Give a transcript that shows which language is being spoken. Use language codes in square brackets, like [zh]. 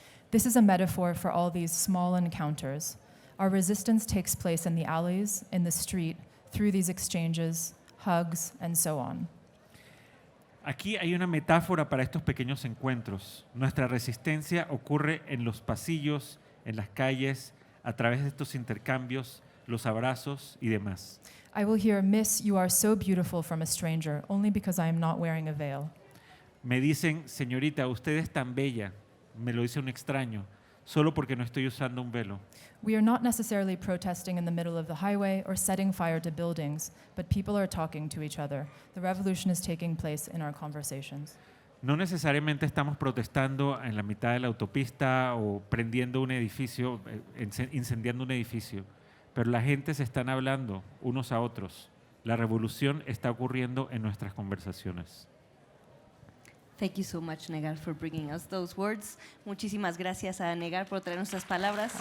[en] This is a metaphor for all these small encounters. Our resistance takes place in the alleys, in the street, through these exchanges, hugs, and so on. [es] Aquí hay una metáfora para estos pequeños encuentros. Nuestra resistencia ocurre en los pasillos, en las calles, a través de estos intercambios, los abrazos y demás. [en] I will hear, "Miss, you are so beautiful," from a stranger, only because I am not wearing a veil. [es] Me dicen, señorita, usted es tan bella, me lo dice un extraño, solo porque no estoy usando un velo. [en] We are not necessarily protesting in the middle of the highway or setting fire to buildings, but people are talking to each other. The revolution is taking place in our conversations. [es] No necesariamente estamos protestando en la mitad de la autopista o prendiendo un edificio, incendiando un edificio, pero la gente se están hablando unos a otros. La revolución está ocurriendo en nuestras conversaciones. [en] Thank you so much, Negar, for bringing us those words. [es] Muchísimas gracias a Negar por traer nuestras palabras.